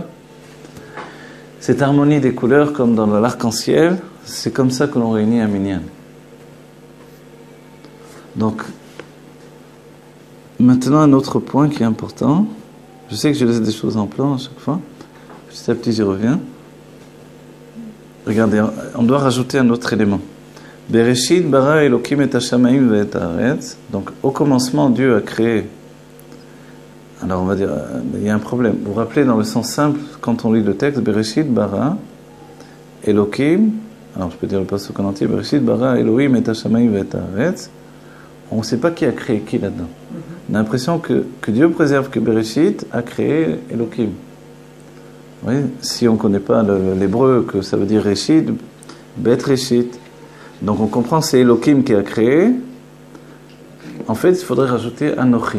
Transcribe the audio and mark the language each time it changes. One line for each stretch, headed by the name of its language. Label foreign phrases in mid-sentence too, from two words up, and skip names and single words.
French: Cette harmonie des couleurs, comme dans l'arc-en-ciel, c'est comme ça que l'on réunit un minyan. Donc, maintenant, un autre point qui est important. Je sais que je laisse des choses en plan à chaque fois. Petit à petit, j'y reviens. Regardez, on doit rajouter un autre élément.
Hebrew: בראשית ברא אלוקים את השמים ואת הארץ.
French: Donc, au commencement, Dieu a créé. Alors, on va dire, il y a un problème. Vous vous rappelez, dans le sens simple, quand on lit le texte,
Hebrew: בראשית ברא אלוקים.
French: Alors, je peux dire le passage en entier.
Hebrew: בראשית ברא אלוהים את השמים ואת הארץ.
French: On ne sait pas qui a créé qui là-dedans. On a l'impression que Dieu préserve que Bereshit a créé Elohim. Oui, si on ne connaît pas l'hébreu, que ça veut dire Reshit,
Hebrew: בית ראשית.
French: Donc on comprend que c'est Elohim qui a créé. En fait, il faudrait rajouter Anochi.